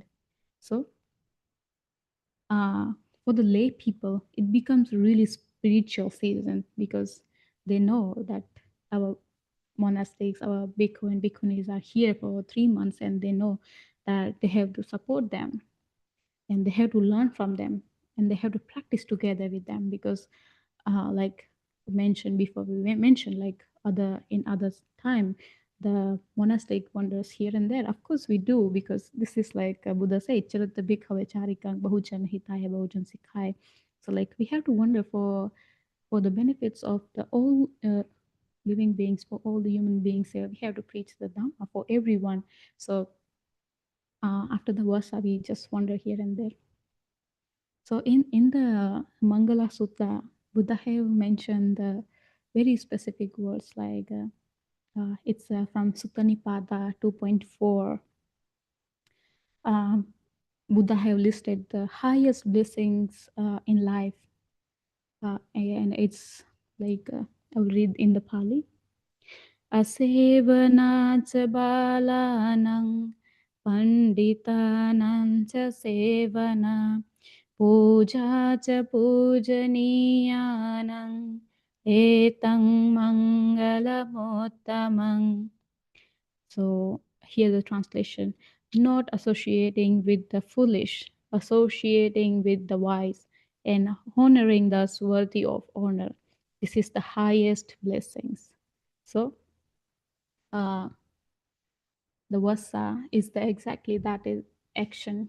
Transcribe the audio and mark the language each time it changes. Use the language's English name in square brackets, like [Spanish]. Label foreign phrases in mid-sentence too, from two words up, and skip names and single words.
[English] So for the lay people, it becomes really spiritual season, because they know that our monastics, our bhikkhu and bhikkhunis are here for 3 months, and they know that they have to support them, and they have to learn from them, and they have to practice together with them, because like mentioned before, we mentioned like other in others time, the monastic wanders here and there. Of course we do, because this is like Buddha said, [Pali] charita bhikkhave charikang bahujan hitaya bahujan sikhaya. [English] So like we have to wonder for the benefits of the all living beings, for all the human beings here. We have to preach the Dhamma for everyone. So after the Vasa, we just wander here and there. So in the Mangala Sutta, Buddha have mentioned the very specific words, like it's from Sutta Nipada 2.4. Um, Buddha have listed the highest blessings in life, and it's like I will read in the Pali. [Pali] Asevanacha balanang panditanang cha sevana puja cha pujaniyanang etang mangalamottamang. [English] So here the translation: not associating with the foolish, associating with the wise, and honoring those worthy of honor. This is the highest blessings. So uh, the Vassa is the exactly that is action.